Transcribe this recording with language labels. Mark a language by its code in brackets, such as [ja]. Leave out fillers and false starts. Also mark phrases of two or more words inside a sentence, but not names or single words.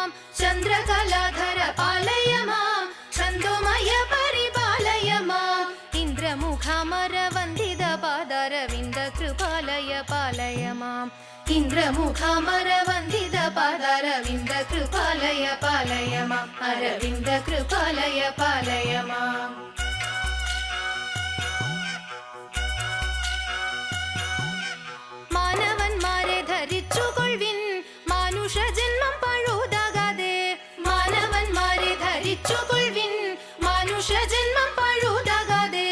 [sa] चन्द्रकलाधर पालय मां छन्दोमय परिपालय माम्। इन्द्रमुखामरवन्दित पादारविन्द कृपालय पालय माम्। इन्द्रमुखामरवन्दित पादारविन्द कृपालय पालय माम्। अरविन्द कृपालय पालय माम्। [ml] മാനവന്മാരെ ധരിച്ചുകൊള്ളിൻ മാനുഷ ജന്മം പഴുതാകാതെ. മാനവന്മാരെ ധരിച്ചുകൊള്ളിൻ മാനുഷ ജന്മം പഴുതാകാതെ.